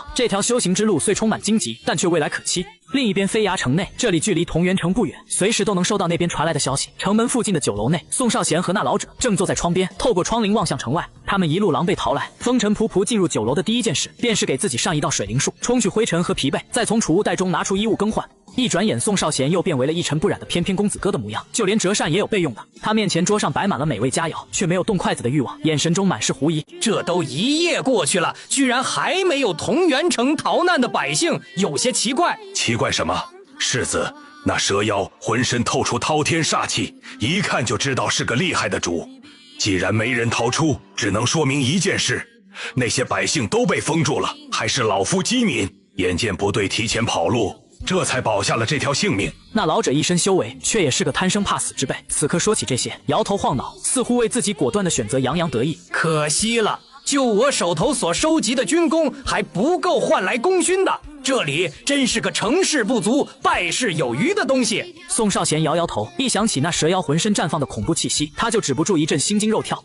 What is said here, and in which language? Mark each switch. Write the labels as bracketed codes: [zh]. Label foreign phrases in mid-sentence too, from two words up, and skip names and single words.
[zh] 這條修行之路雖充滿荊棘，但卻未來可期。另一邊飛崖城內，這裡距離桐原城不遠，隨時都能收到那邊傳來的消息。城門附近的酒樓內，宋少賢和那老者正坐在窗邊，透過窗棂望向城外。他們一路狼狽逃來，風塵僕僕進入酒樓的第一件事，便是給自己上一道水靈術，沖去灰塵和疲憊，再從儲物袋中拿出衣物更換。一轉眼，宋少賢又變為了一塵不染的翩翩公子哥的模樣，就連折扇也有備用的。他面前桌上擺滿了美味佳肴，卻沒有動筷子的慾望，眼神中滿是狐疑。這都一夜過去了，居然還沒有桐原城逃難的百姓，有些奇怪。奇怪什麼？世子，那蛇妖渾身透出滔天煞氣，一看就知道是個厲害的主。既然沒人逃出，只能說明一件事：那些百姓都被封住了，還是老夫機敏，眼見部隊提前跑路，這才保下了這條性命。那老者一身修為，卻也是個貪生怕死之輩，此刻說起這些，搖頭晃腦，似乎為自己果斷的選擇洋洋得意。可惜了，就我手頭所收集的軍功，還不夠換來功勳的。這裡真是個成事不足敗事有餘的東西。宋少賢搖搖頭，一想起那蛇妖渾身綻放的恐怖氣息，他就止不住一陣心驚肉跳。